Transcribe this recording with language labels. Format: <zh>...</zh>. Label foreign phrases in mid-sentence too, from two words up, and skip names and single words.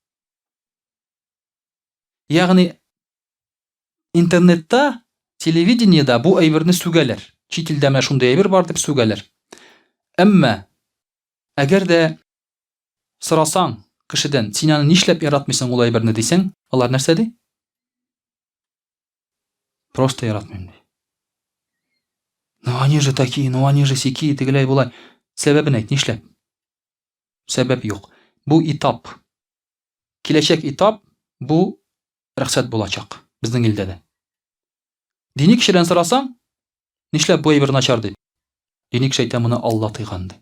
<tt>Ягъни интернетта, телевидениеда бу әйберне сүгәләр. Чит илдә менә шундый әйбер бар дип сүгәләр. Әмма әгәр дә сорасаң кешедән, син аны нишләп яратмыйсың ул әйберне дисәң, алар нәрсә ди? Просто яратмыйм ди.</tt> <ru>Ну они же такие, ну они же сики,</ru> <tt>тегеләй булай. Сәбәбен әйт, нишләп? Сәбәп юк. Бу этап. Киләчәк этап бу рөхсәт булачак безнең илдә дә. Дини кешедән сорасаң, нишләп бу әйбер начар ди? Дини кеше әйтә, моны Алла тыйган ди.</tt>